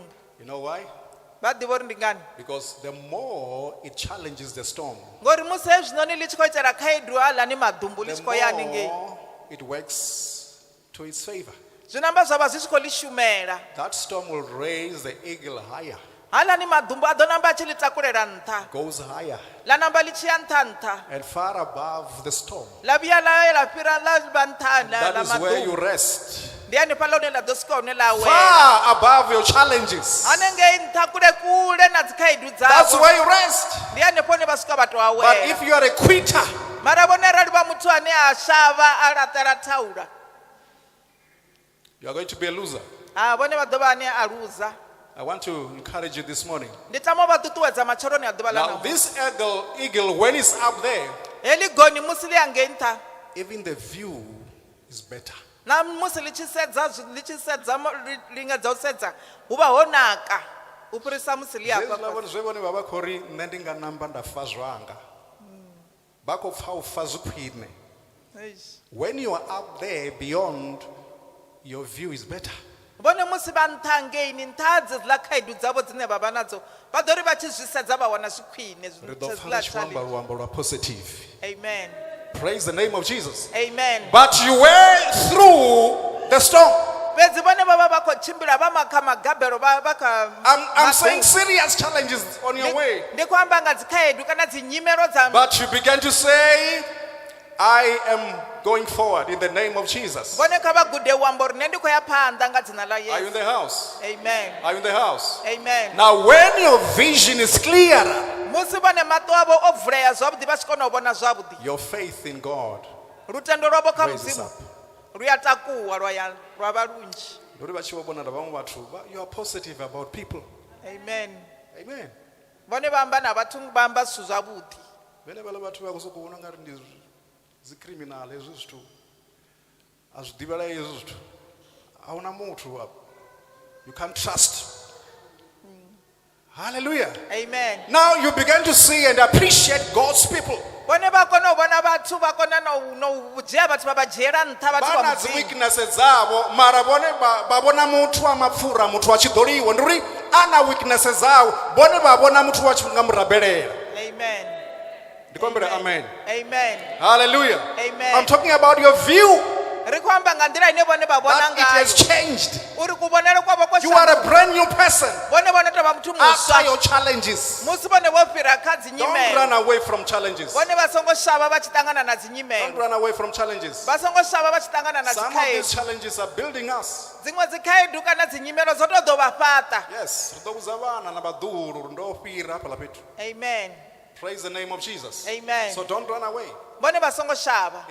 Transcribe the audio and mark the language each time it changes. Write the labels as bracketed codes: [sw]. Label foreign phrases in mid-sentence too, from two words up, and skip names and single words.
[en] You know why? [ve] Vha ḓivha uri ndi ngani? [en] Because the more it challenges the storm, [ve] Ngori musi hezwinoni ḽi tshi khou itela khaedu haḽani maḓumbu ḽi [en] the [ve] tshi khou ya hanengei, [en] more it works to its favor. [ve] zwi namba zwa vha zwi tshi khou ḽi shumela. [en] That storm will raise the eagle higher, [ve] Haḽani maḓumbu a ḓo namba a tshi ḽi takulela nṱha. [en] goes higher [ve] Ḽa namba ḽi tshi ya nṱha nṱha. [en] and far above the storm. [ve] Ḽa vhuya ḽa ya ḽa fhira ḽa vha nṱha [en] That [ve] ḽa [en] is where you [ve] maḓumbu. [en] rest. [ve] Ndi hanefhaḽa hune ḽa ḓo swika hune ḽa wela. [en] Far above your challenges. [ve] Hanengei nṱha kule kule na dzikhaedu [en] That's [ve] dzavho. [en] where you rest. [ve] Ndi hanefho hune vha swika vha tou [en] But [ve] awela. [en] if you are a quitter, [ve] Mara vhone arali vha muthu ane a shavha a laṱela thaula, [en] you are going to be a loser. [ve] vhone vha ḓo vha ane a luza. [en] I want to encourage you this morning. [ve] ndi tama vha ṱuṱuwedza matsheloni a ḓuvha ḽa [en] Now, [ve] ṋamusi. [en] this eagle, when it's up there, [ve] Heḽi goni musi ḽi hangei nṱha, [en] even the view is better. [ve] na musi ḽi tshi sedza lingedza u sedza hu vha ho naka u fhirisa musi ḽi hafha fhasi. Zwe vhone vha vha khou ri nṋe ndi nga namba nda fa zwanga. Vha khou pfa u fa zwi khwine. Eish. [en] When you are up there beyond, your view is better. [ve] Vhone musi vha nṱha hangeini nṱha dzedziḽa khaedu dzavho dzine vha vha nadzo vha ḓo ri vha tshi zwi sedza vha wana zwi khwine Ri ḓo pfa ḽa tshi khou amba luambo lwa positive. [en] Amen. Praise the name of Jesus. Amen. But you were through the storm. [ve] Fhedzi vhone vha vha vha khou tshimbila vha makha magabelo vha kha [en] I'm saying serious challenges on your way. [ve] ndi khou amba nga dzikhaedu kana dzinyimelo dza [en] But you began to say, I am going forward in the name of Jesus. [ve] vhone kha vha gude u amba uri nṋe ndi khou ya phanḓa nga dzina ḽa [en] Are you in [ve] Yesu. [en] the house? Amen. Are you in the house? Amen. Now, when your vision is clearer, [ve] Musi vhone maṱo avho o vulea zwavhuḓi vha tshi kona u vhona zwavhuḓi, [en] your faith in God [ve] lutendo lwavho kha [en] raises [ve] mudzimu [en] up. [ve] lu ya takuwa lwa vha lunzhi. Nduri vha tshi vho vhona na vhaṅwe vhathu, [en] you are positive about people. Amen. Amen. [ve] Vhone vha amba na vhathu vha amba zwithu zwavhuḓi. Vhele vhala vhathu vha khou sokou vhona nga ri ndi dzi criminal hezwi zwithu. A zwi ḓivhelei hezwi zwithu. A huna muthu hapa. [en] You can't trust. Hallelujah. Amen. Now you begin to see and appreciate God's people. [ve] Vhone vha kona u vhona vhathu vha kona na u dzhia vhathu vha vha dzhiela nṱha vhathu Vha vha na dzi mudzimu. weaknesses dzavho, mara vhone vha vhona muthu wa mapfura, muthu wa tshiḓoliwa. Ndi uri ana weaknesses dzawo, vhone vha vhona muthu wa nga murabelela. [en] Amen. [ve] Ndikombere amen. [en] Amen. Hallelujah. Amen. I'm talking about your view. [ve] Ri khou amba nga nḓila ine vhone vha vhona [en] That it has [ve] ngayo [en] changed. [ve] uri kuvhonele kwavho ko [en] You are a brand new person [ve] vhone vhone tovha muthu [en] after [ve] muswa [en] your challenges. [ve] musi vhone vho fhira kha [en] Don't [ve] dzinyimelo [en] run away from challenges. [ve] vhone vha songo shavha vha tshi ṱangana na [en] Don't [ve] dzinyimelo [en] run away from challenges. [ve] vha songo shavha vha tshi ṱangana na [en] Some of these [ve] dzikhaedu [en] challenges are building us. [ve] dziṅwe dzikhaedu kana dzinyimelo dzo to ḓo vha fhaṱa. Yes, ri ḓo vhudza vhana na vhaḓuhulu uri ndo fhira hafhaḽa fhethu. [en] Amen. Praise the name of Jesus. Amen. So don't run away [ve] vhone vha songo shavha